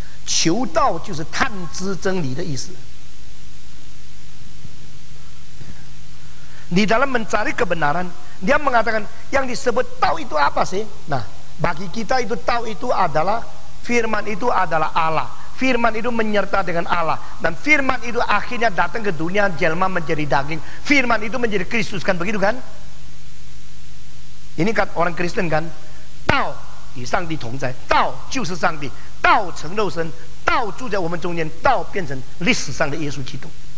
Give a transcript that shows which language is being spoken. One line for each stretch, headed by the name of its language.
Chinese: 求道就是探知真理的意思。
Indonesian: Di dalam mencari kebenaran, dia mengatakan yang disebut tahu itu apa sih? Nah, bagi kita itu tahu itu adalah firman itu adalah Allah. Firman itu menyerta dengan Allah, dan firman itu akhirnya datang ke dunia, jelma menjadi daging. Firman itu menjadi Kristus, kan begitu kan? Ini kan orang Kristen kan?
Chinese: 道与上帝同在，道就是上帝，道成肉身，道住在我们中间，道变成历史上的耶稣基督。